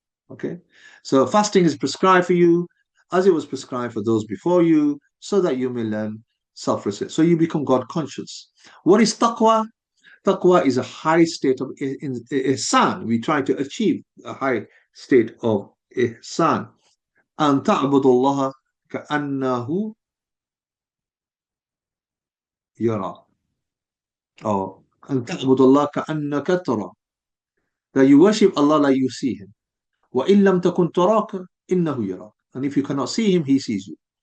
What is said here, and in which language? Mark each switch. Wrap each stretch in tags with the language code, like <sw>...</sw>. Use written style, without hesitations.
<en>Okay, so fasting is prescribed for you as it was prescribed for those before you, so that you may learn self-respect. So you become God conscious. What is taqwa? Taqwa is a high state of ihsan. We try to achieve a high state of ihsan.</en> <ar>أن تعبد الله كأنه يرى, or أن تعبد الله كأنك ترى,</ar> <en>that you worship Allah like you see Him.</en> <ar>وإن لم تكن تراك إنه يراك,</ar> <en>and if you cannot see Him, He sees you.</en>